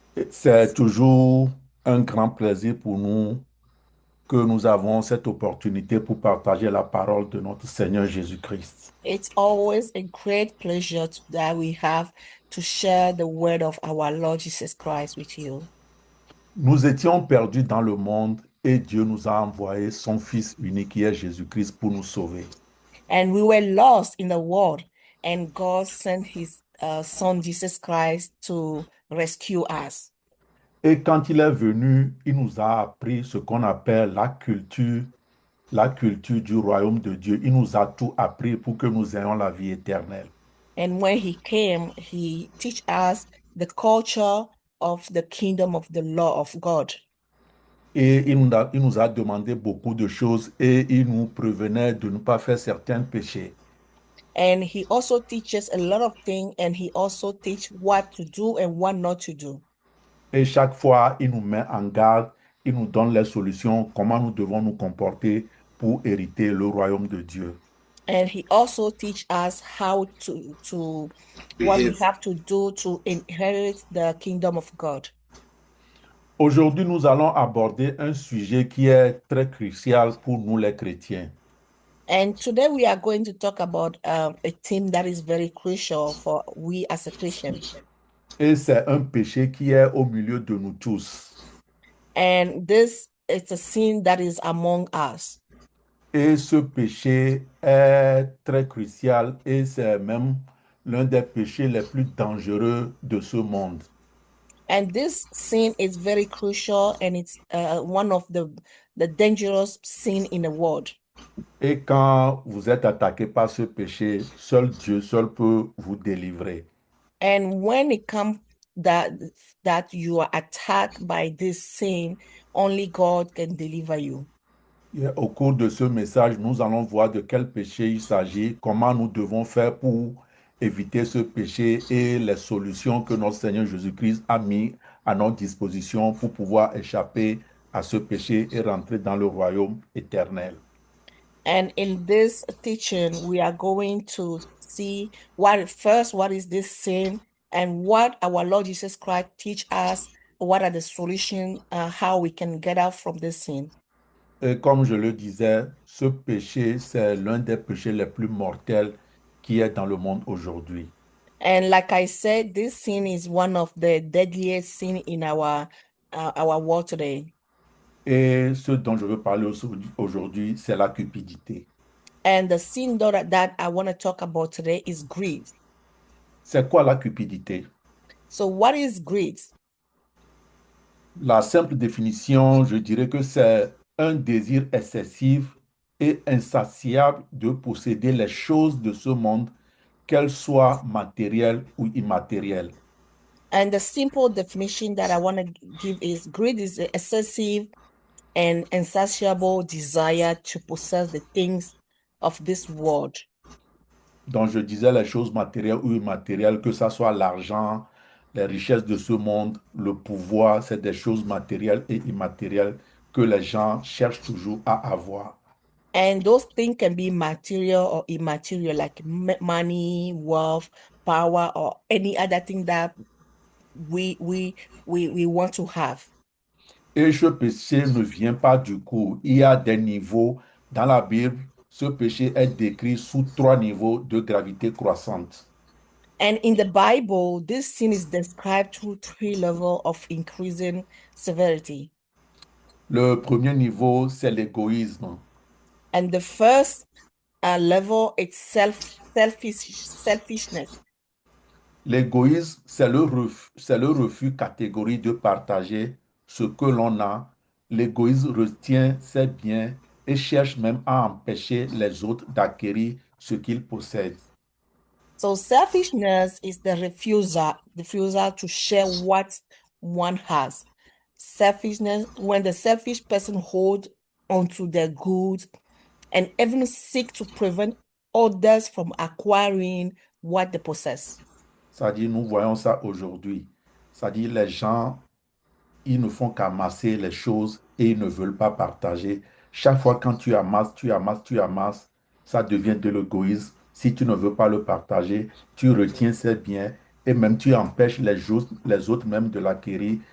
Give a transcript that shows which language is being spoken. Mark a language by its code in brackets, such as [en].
[fr] C'est toujours un grand plaisir pour nous que nous avons cette opportunité pour partager la parole de notre Seigneur Jésus-Christ. [en] It's always a great pleasure that we have to share the word of our Lord Jesus Christ with you. [fr] Nous étions perdus dans le monde et Dieu nous a envoyé son Fils unique qui est Jésus-Christ pour nous sauver. [en] And we were lost in the world, and God sent his son Jesus Christ to rescue us. [fr] Et quand il est venu, il nous a appris ce qu'on appelle la culture du royaume de Dieu. Il nous a tout appris pour que nous ayons la vie éternelle. [en] And when he came, he teach us the culture of the kingdom of the law of God. [fr] Et il nous a demandé beaucoup de choses et il nous prévenait de ne pas faire certains péchés. [en] And he also teaches a lot of things, and he also teach what to do and what not to do. [fr] Et chaque fois, il nous met en garde, il nous donne les solutions, comment nous devons nous comporter pour hériter le royaume de Dieu. [en] And he also teach us how to what we Behave. have to do to inherit the kingdom of God. [fr] Aujourd'hui, nous allons aborder un sujet qui est très crucial pour nous les chrétiens. [en] And today we are going to talk about a theme that is very crucial for we as a Christian. [fr] Et c'est un péché qui est au milieu de nous tous. [en] And this is a sin that is among us. [fr] Et ce péché est très crucial et c'est même l'un des péchés les plus dangereux de ce monde. [en] And this sin is very crucial, and it's one of the dangerous sin in the world. [fr] Et quand vous êtes attaqué par ce péché, seul Dieu seul peut vous délivrer. [en] And when it comes that you are attacked by this sin, only God can deliver you. [fr] Et au cours de ce message, nous allons voir de quel péché il s'agit, comment nous devons faire pour éviter ce péché et les solutions que notre Seigneur Jésus-Christ a mis à notre disposition pour pouvoir échapper à ce péché et rentrer dans le royaume éternel. [en] And in this teaching, we are going to see what is this sin, and what our Lord Jesus Christ teach us, what are the solutions, how we can get out from this sin. [fr] Et comme je le disais, ce péché, c'est l'un des péchés les plus mortels qui est dans le monde aujourd'hui. [en] And like I said, this sin is one of the deadliest sin in our world today. [fr] Et ce dont je veux parler aujourd'hui, c'est la cupidité. [en] And the sin that I want to talk about today is greed. [fr] C'est quoi la cupidité? [en] So what is greed? [fr] La simple définition, je dirais que c'est un désir excessif et insatiable de posséder les choses de ce monde, qu'elles soient matérielles ou immatérielles. [en] And the simple definition that I want to give is greed is the excessive and insatiable desire to possess the things of this world. [fr] Donc, je disais les choses matérielles ou immatérielles, que ce soit l'argent, les richesses de ce monde, le pouvoir, c'est des choses matérielles et immatérielles que les gens cherchent toujours à avoir. [en] And those things can be material or immaterial, like money, wealth, power, or any other thing that we want to have. [fr] Et ce péché ne vient pas du coup. Il y a des niveaux dans la Bible. Ce péché est décrit sous 3 niveaux de gravité croissante. [en] And in the Bible, this sin is described through 3 levels of increasing severity. [fr] Le premier niveau, c'est l'égoïsme. [en] And the first level is selfishness. [fr] L'égoïsme, c'est le refus catégorique de partager ce que l'on a. L'égoïsme retient ses biens et cherche même à empêcher les autres d'acquérir ce qu'ils possèdent. [en] So selfishness is the refusal to share what one has. selfishness, when the selfish person hold onto their goods and even seek to prevent others from acquiring what they possess. [fr] C'est-à-dire, nous voyons ça aujourd'hui. C'est-à-dire, les gens, ils ne font qu'amasser les choses et ils ne veulent pas partager. Chaque fois quand tu amasses, tu amasses, tu amasses, ça devient de l'égoïsme. Si tu ne veux pas le partager, tu retiens ces biens et même tu empêches les autres même de l'acquérir.